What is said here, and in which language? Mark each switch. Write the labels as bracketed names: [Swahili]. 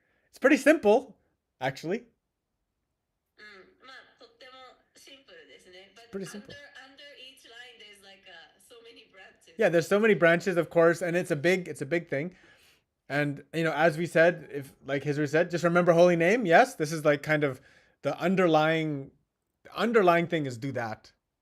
[English] It's pretty simple, actually. [Japanese] まあとってもシンプルですね。 [English] But Pretty simple. under each line there's like so many branches. Yeah, there's so many branches, of course, and it's a big thing. And as we said, if like Hizri said, just remember holy name. Yes, this is like kind of the underlying thing is do that.